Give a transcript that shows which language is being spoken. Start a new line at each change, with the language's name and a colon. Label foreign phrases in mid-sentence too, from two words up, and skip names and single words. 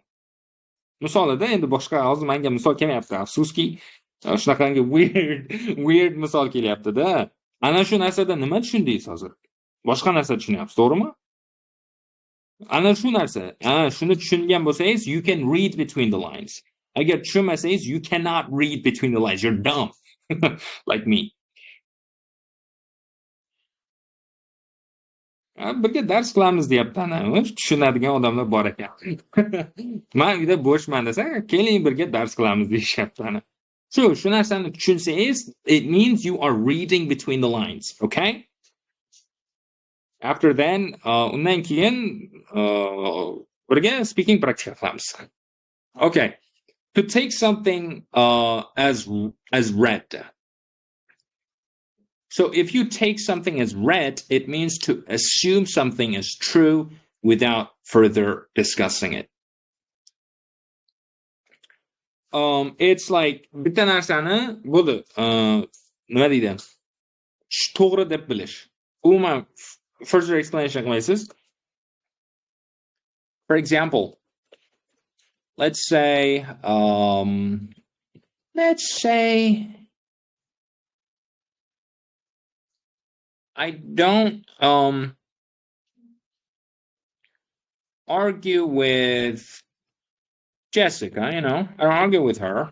Uzbek: Misolida endi boshqa hozir menga misol kelmayapti. Afsuski, shunaqangi weird misol kelyapti-da. Ana shu narsada nima tushundingiz hozir? Boshqa narsa tushunyapsiz, to'g'rimi? Ana shu narsa. Shuni tushungan bo'lsangiz,
English: you can read between the lines.
Uzbek: Agar tushunmasangiz,
English: you cannot read between the lines. You're dumb. Like me.
Uzbek: Birga dars qilamiz deyapti ana. Tushunadigan odamlar bor ekan. Men uyda bo'shman desa, keling birga dars qilamiz deyishyapti ana. Shu narsani tushunsangiz,
English: it means you are reading between the lines, okay? After then,
Uzbek: undan keyin birga
English: speaking practice
Uzbek: qilamiz.
English: Okay. To take something as read. So if you take something as read, it means to assume something is true without further discussing it. It's like
Uzbek: bitta narsani bo'ldi, nima deydi? To'g'ri deb bilish. Umuman
English: further explanation
Uzbek: qilmaysiz.
English: For example, let's say I don't argue with Jessica, I don't argue with her.